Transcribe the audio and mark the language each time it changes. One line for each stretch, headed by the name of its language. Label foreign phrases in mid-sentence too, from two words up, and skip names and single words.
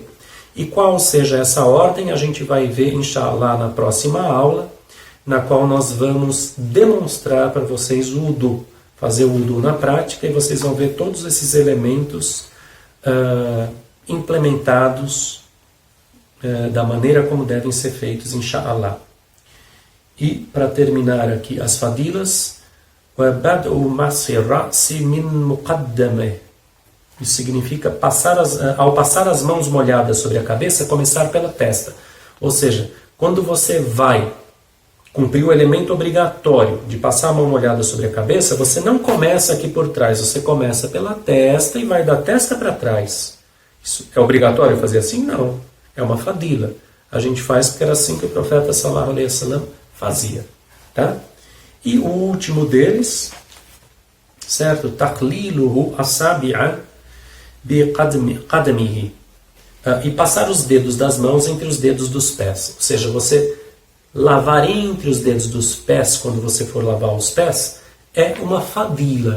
Portuguese: E qual seja essa ordem, a gente vai ver, inshallah, na próxima aula, na qual nós vamos demonstrar para vocês o wudu, fazer o wudu na prática, e vocês vão ver todos esses elementos implementados da maneira como devem ser feitos, inshallah. E para terminar aqui as fadilas,
Arabic: وَبَدْءُ مَسْحِ الرَّأْسِ مِنْ مُقَدَّمِهِ.
Portuguese: Isso significa, ao passar as mãos molhadas sobre a cabeça, começar pela testa. Ou seja, quando você vai cumprir o elemento obrigatório de passar a mão molhada sobre a cabeça, você não começa aqui por trás, você começa pela testa e vai da testa para trás. Isso é obrigatório fazer assim? Não. É uma fadila. A gente faz porque era assim que o profeta
Arabic: صلى الله عليه وسلم
Portuguese: fazia. Tá? E o último deles, certo?
Arabic: تخليله أصابع بقدميه.
Portuguese: E passar os dedos das mãos entre os dedos dos pés. Ou seja, você lavar entre os dedos dos pés quando você for lavar os pés é uma fadila.